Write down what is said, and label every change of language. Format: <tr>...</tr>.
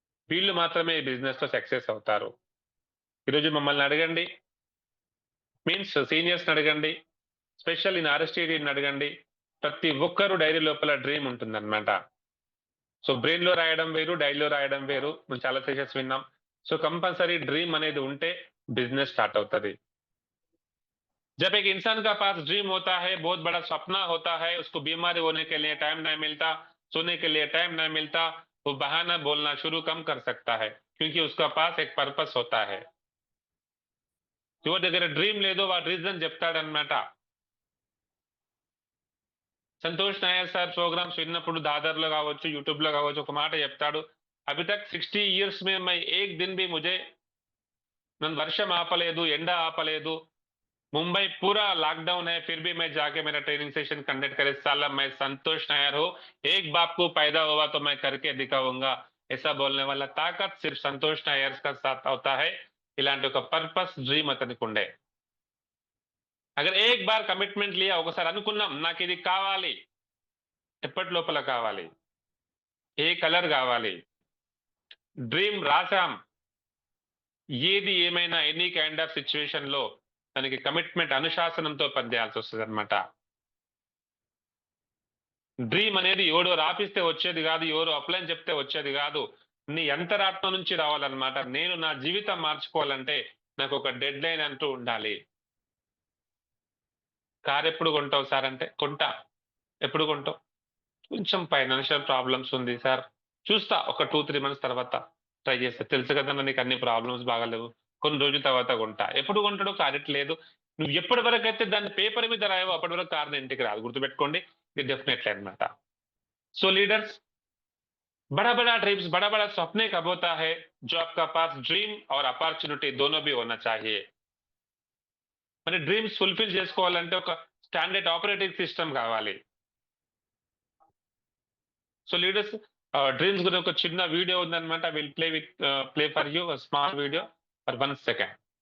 <te>వీళ్ళు మాత్రమే ఈ బిజినెస్ లో సక్సెస్ అవుతారు. ఈరోజు మమ్మల్ని అడగండి, మీన్స్ సీనియర్స్ అడగండి, స్పెషల్ ఇన్ ఆర్ఎస్టీడీని అడగండి, ప్రతి ఒక్కరు డైరీ లోపల డ్రీమ్ ఉంటుందన్నమాట. సో బ్రెయిన్ లో రాయడం వేరు, డైరీలో రాయడం వేరు. మనం చాలా సెషన్స్ విన్నాం. సో కంపల్సరీ డ్రీమ్ అనేది ఉంటే బిజిनेस</te> <hi>स्टार्ट होता है। जब एक इंसान का पास ड्रीम होता है, बहुत बड़ा सपना होता है, उसको बीमारी होने के लिए टाइम नहीं मिलता, सोने के लिए टाइम नहीं मिलता, वो बहाना बोलना शुरू कम कर सकता है, क्योंकि उसका पास एक पर्पस होता है।</hi> <te>ఎవరి దగ్గర డ్రీమ్ లేదో వాడు reason చెప్తాడన్నమాట. Santosh Nair sir programmes విన్నప్పుడు దాదర్లో కావచ్చు, యూట్యూబ్ లో కావచ్చు, ఒక మాట చెప్తాడు,</te> <hi>అభి తక్ 60 ఇయర్స్ మే మై ఏక్ దిన్ భీ ముझे</hi> <te>నన్ను వర్షం ఆపలేదు, ఎండ ఆపలేదు,</te> <hi>मुंबई पूरा लॉकडाउन है, फिर भी मैं जाके मेरा ट्रेनिंग सेशन कंडक्ट करे, साला मैं संतोष नायर हूं, एक बाप को पैदा हुआ तो मैं करके दिखाऊंगा, ऐसा बोलने वाला ताकत सिर्फ संतोष नायर का साथ होता है.</hi> <te>ఇలాంటి ఒక పర్పస్ డ్రీమ్ అతనికి ఉండే.</te> <hi>అగర్ ఏక్ బార్ కమిట్మెంట్ లియా,</hi> <te>ఒకసారి అనుకున్నాం నాకు ఇది కావాలి, ఎప్పటి లోపల కావాలి, ఏ కలర్ కావాలి, డ్రీమ్ రాసాం, ఏది ఏమైనా ఎనీ కైండ్ ఆఫ్ సిచ్యువేషన్ లో దానికి కమిట్మెంట్ అనుశాసనంతో పనిచేయాల్సి వస్తుంది అనమాట. డ్రీమ్ అనేది ఎవడో రాపిస్తే వచ్చేది కాదు, ఎవరో అప్లైన్ చెప్తే వచ్చేది కాదు, నీ అంతరాత్మ నుంచి రావాలన్నమాట. నేను నా జీవితం మార్చుకోవాలంటే నాకు ఒక డెడ్ లైన్ అంటూ ఉండాలి. కార్ ఎప్పుడు కొంటావు సార్ అంటే, కొంటా. ఎప్పుడు కొంటావు? కొంచెం ఫైనాన్షియల్ ప్రాబ్లమ్స్ ఉంది సార్, చూస్తా ఒక 2-3 మంత్స్ తర్వాత ట్రై చేస్తా, తెలుసు కదా నీకు అన్ని ప్రాబ్లమ్స్ బాగాలేవు, కొన్ని రోజుల తర్వాత కొంటా. ఎప్పుడు కొంటాడో క్లారిటీ లేదు. నువ్వు ఎప్పటి వరకు అయితే దాన్ని పేపర్ మీద రాయవో అప్పటి వరకు కారణం ఇంటికి రాదు, గుర్తుపెట్టుకోండి. ఇది డెఫినెట్లీ అనమాట.</te> <hi>సో लीडर्स, बड़ा बड़ा ड्रीम्स, बड़ा बड़ा सपने कब होता है, जो आपका पास ड्रीम और अपॉर्चुनिटी दोनों भी होना चाहिए.</hi> <te>మరి డ్రీమ్స్ ఫుల్ఫిల్ చేసుకోవాలంటే ఒక స్టాండర్డ్ ఆపరేటింగ్ సిస్టమ్ కావాలి. సో లీడర్స్, డ్రీమ్స్ గురించి ఒక చిన్న వీడియో ఉందన్నమాట.</te> <en>Will play for you small video for 1 second.</en>